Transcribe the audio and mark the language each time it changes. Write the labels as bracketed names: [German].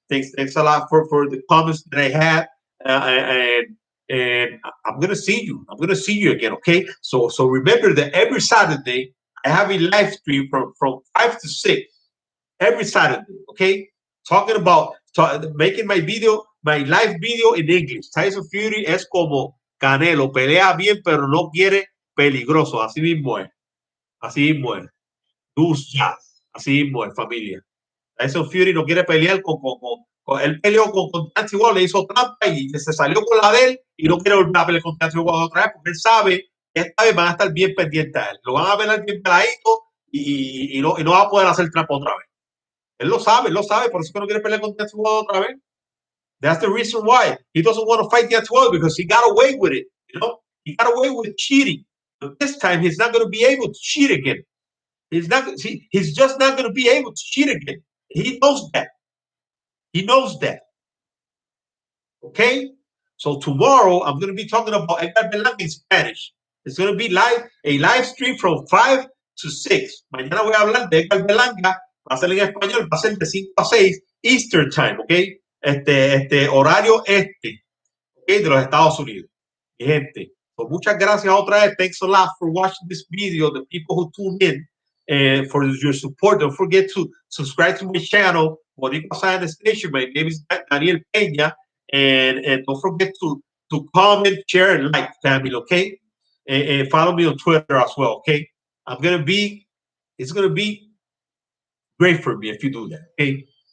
[English] Thanks a lot for the comments that I had, and I'm gonna see you. I'm gonna see you again. Okay. So remember that every Saturday I have a live stream from 5 to 6 every Saturday. Okay, talking about making my live video in English. [Spanish] Tyson Fury es como Canelo, pelea bien, pero no quiere peligroso. Así mismo es. Así mismo es. Dus ya. Así mismo es, familia. Tyson Fury no quiere pelear él peleó con Deontay Wilder, le hizo trampa y se salió con la de él y no quiere volver a pelear con Deontay Wilder otra vez porque él sabe que esta vez van a estar bien pendientes a él. Lo van a ver bien peladito y no va a poder hacer trampa otra vez. Él lo sabe, por eso que no quiere pelear con Deontay Wilder otra vez. [English] That's the reason why he doesn't want to fight Deontay Wilder, because he got away with it. He got away with cheating. But this time he's not going to be able to cheat again. He's just not going to be able to cheat again. He knows that. He knows that. Okay? So tomorrow I'm going to be talking about Edgar Berlanga in Spanish. It's going to be a live stream from 5 to 6. [Spanish] Mañana voy a hablar de Edgar Berlanga. Va a ser en español, va a ser de 5 a 6 Eastern Time, ¿ok? Horario ¿ok? De los Estados Unidos. Mi gente, pues muchas gracias otra vez. [English] Thanks a lot for watching this video, the people who tuned in, and for your support. Don't forget to subscribe to my channel, Boricua Science Station. My name is Daniel Peña, and don't forget to comment, share, and like, family, okay? And follow me on Twitter as well, okay? It's gonna be great for me if you do that, okay?